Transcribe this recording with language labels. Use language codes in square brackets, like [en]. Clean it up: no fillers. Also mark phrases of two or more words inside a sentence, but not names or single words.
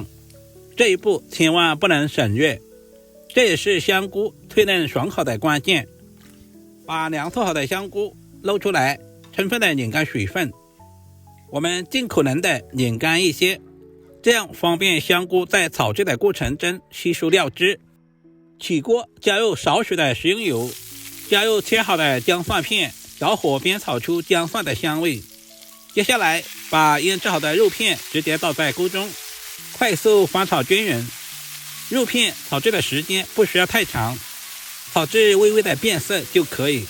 [zh] 這一步千萬不能省略，這也是香菇脆嫩爽口的關鍵。把涼透好的香菇撈出來，充分的擰乾水分。我們盡可能的擰乾一些，這樣方便香菇在炒制的過程中吸收料汁。起鍋加入少許的食用油， 加入切好的薑蒜片，小火煸炒出薑蒜的香味。接下来把醃制好的肉片直接倒在鍋中，快速翻炒均匀。肉片炒制的时间不需要太长，炒至微微的变色就可以。